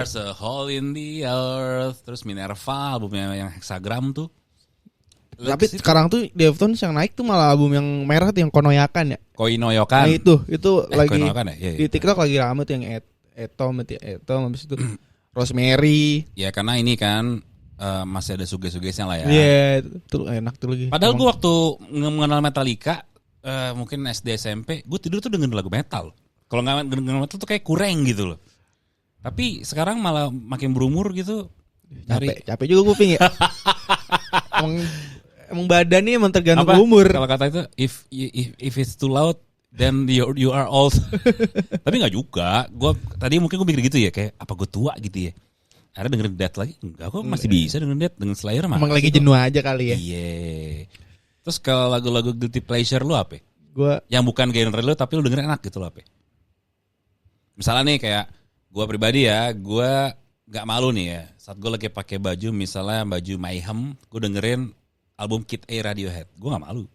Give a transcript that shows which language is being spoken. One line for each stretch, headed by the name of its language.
English: There's a hole in the earth.
Indonesian: Terus Minerva, albumnya yang Hexagram tuh. Tapi sekarang tuh Deftones yang naik tuh malah album yang merah tuh, yang Konoyakan ya. Koinoyokan. Nah itu lagi Koinoyokan ya? Iya. Di TikTok lagi rame tuh yang Etom habis itu Rosemary. Ya karena ini kan masih ada suges-sugesnya lah ya. Iya, itu enak tuh lagi. Padahal gue waktu mengenal Metallica, mungkin SD SMP, gue tidur tuh dengerin lagu metal. Kalau nggak dengerin metal tuh kayak kurang gitu loh. Tapi sekarang malah makin berumur gitu. Capek juga kuping ya. emang badannya emang tergantung umur. Kalau kata itu,
English: if it's too loud, then you are old.
Indonesian: Tapi nggak juga. Tadi mungkin gue mikir gitu ya, kayak apa gue tua gitu ya. Akhirnya dengerin Death lagi, enggak, kok masih bisa dengerin Death, dengan Slayer mah. Emang lagi jenuh aja kali ya. Iya. Terus kalau lagu-lagu guilty pleasure lu apa? Yang bukan genre lu tapi lu dengerin enak gitu lo apa? Misalnya nih kayak gue pribadi ya, gue nggak malu nih ya, saat gue lagi pakai baju misalnya baju Mayhem, gue dengerin album Kid A Radiohead, gue nggak malu.